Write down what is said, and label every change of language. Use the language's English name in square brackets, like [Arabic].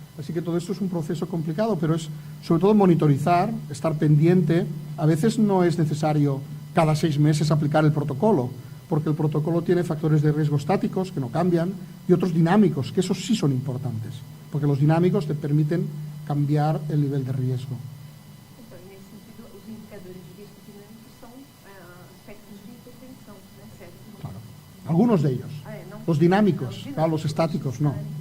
[Spanish] Así que todo esto es un proceso complicado, pero es sobre todo monitorizar, estar pendiente. A veces no es necesario cada 6 meses aplicar el protocolo, porque el protocolo tiene factores de riesgo estáticos que no cambian y otros dinámicos, que esos sí son importantes, porque los dinámicos te permiten cambiar el nivel de riesgo. [Portuguese] Então, nesse sentido, os indicadores de risco dinâmico são aspectos de intervenção, né, certo? [Spanish] Claro. Algunos de ellos. Los dinámicos, claro, los estáticos no.